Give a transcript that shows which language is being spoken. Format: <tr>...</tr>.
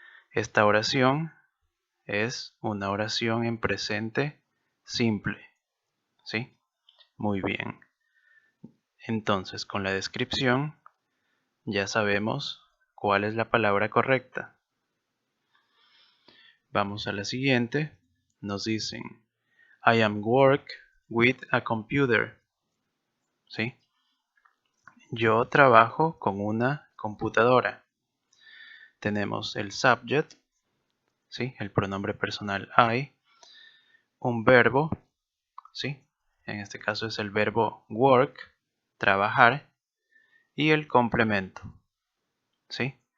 <es>Esta oración es una oración en presente simple, ¿sí? Muy bien. Entonces, con la descripción ya sabemos cuál es la palabra correcta. Vamos a la siguiente. Nos dicen,</es> <en>I am work with a computer.</en> <es>¿sí? Yo trabajo con una computadora. Tenemos el subject, ¿sí? El pronombre personal I, un verbo, ¿sí? En este caso es el verbo work, trabajar, y el complemento, ¿sí?</es>